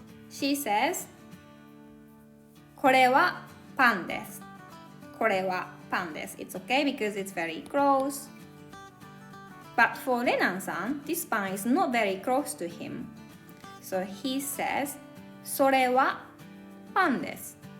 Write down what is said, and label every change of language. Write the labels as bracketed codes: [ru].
[en] She says, [ja] これはパンです。これはパンです。 [en] It's okay because it's very close. But for Renan san, this pan is not very close to him. So he says, [ja] それはパンです。